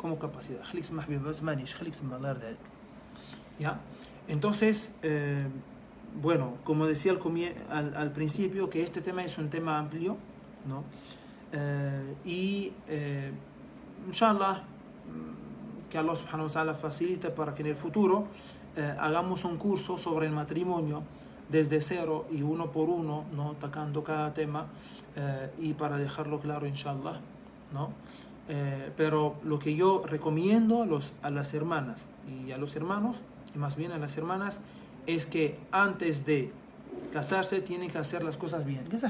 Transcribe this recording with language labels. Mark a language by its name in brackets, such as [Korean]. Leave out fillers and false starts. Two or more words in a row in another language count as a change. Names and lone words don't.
[Spanish] como capacidad. ¿Ya? Entonces, bueno, como decía al principio, que este tema es un tema amplio, ¿no? Inshallah, que [Arabic] الله سبحانه وتعالى [Spanish] facilite para que en el futuro hagamos un curso sobre el matrimonio desde cero y uno por uno, ¿no? Tocando cada tema, y para dejarlo claro, inshallah, ¿no? Pero lo que yo recomiendo a las hermanas y a los hermanos, y más bien a las hermanas, es que antes de casarse tienen que hacer las cosas bien.